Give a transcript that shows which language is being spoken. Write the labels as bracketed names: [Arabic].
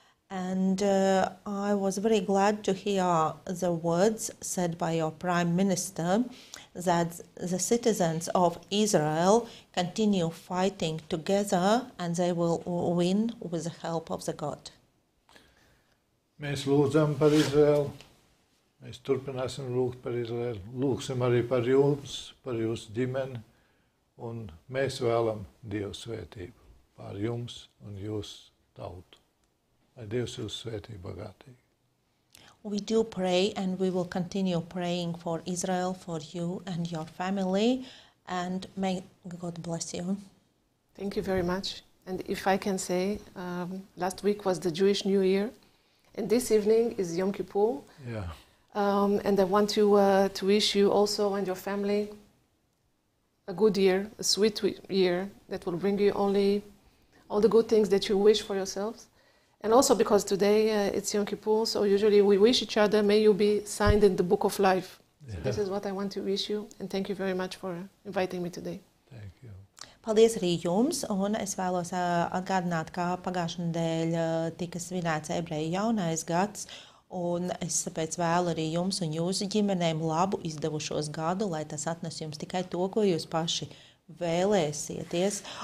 [English] And I was very glad to hear the words said by your Prime Minister that the citizens of Israel continue fighting together and they will win with the help of the God. [Latvian] Mēs lūdzam par Izraelu. Mēs turpināsim lūgt par Izraēlu, lūgsim arī par jums, par jūsu ģimeni, un mēs vēlam Dievu svētību pār jums un jūsu tautu. Lai Dievs jūs svētī bagātīgi. [English] We do pray, and we will continue praying for Israel, for you and your family, and may God bless you. Thank you very much. And if I can say, last week was the Jewish New Year, and this evening is Yom Kippur. Yeah. And I want to wish you also and your family a good year, a sweet year that will bring you only all the good things that you wish for yourselves. And also because today it's Yom Kippur, so usually we wish each other, may you be signed in the book of life. Yeah. So this is what I want to wish you, and thank you very much for inviting me today. Thank you. [Latvian] Paldies arī jums, un es vēlos atgādināt, kā pagājušā nedēļa tika svinēts ebreju jaunais gads, un es tāpēc vēlu arī jums un jūsu ģimenēm labu izdevušos gadu, lai tas atnes jums tikai to, ko jūs paši vēlēsieties.